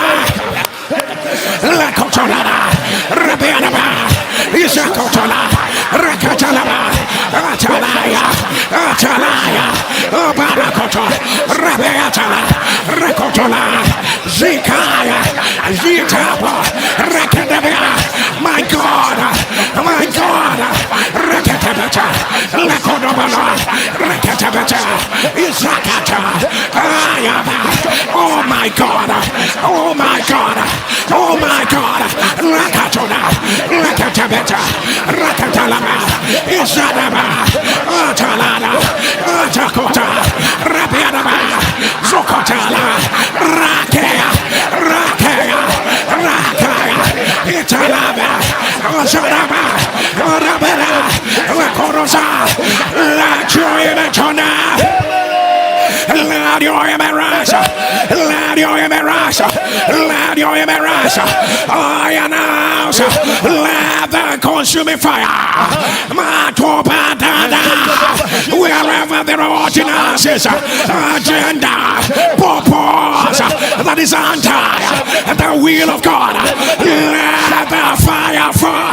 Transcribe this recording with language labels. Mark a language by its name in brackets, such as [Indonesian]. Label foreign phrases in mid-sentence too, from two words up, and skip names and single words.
[English] Lakotona, Rabianaba, Isakotona, Rakatalaba, Atalaya, Atalaya, Obanakoto, Rabiatala, Rakotona, Zikaya, Zitapa, Rakadabia, my God, Rakatabata, Lakodobala, Rakatabata, Isakata, Ayaba, oh my God, oh my God, oh my God, Rakatona, Rakatabata, Rakatalama, Isadaba, Atalana, Atakota, Rabianaba, Zokotala, Rakea, Rakea, Rakea, Italaba, Ozaraba, Orabera, Rakorosa, La Joyatona. Let your amen rise. Let your amen rise. Let your amen rise. I announce, let the consuming fire. Wherever there are ordinances, agenda, purpose that is anti the will of God, let the fire fall.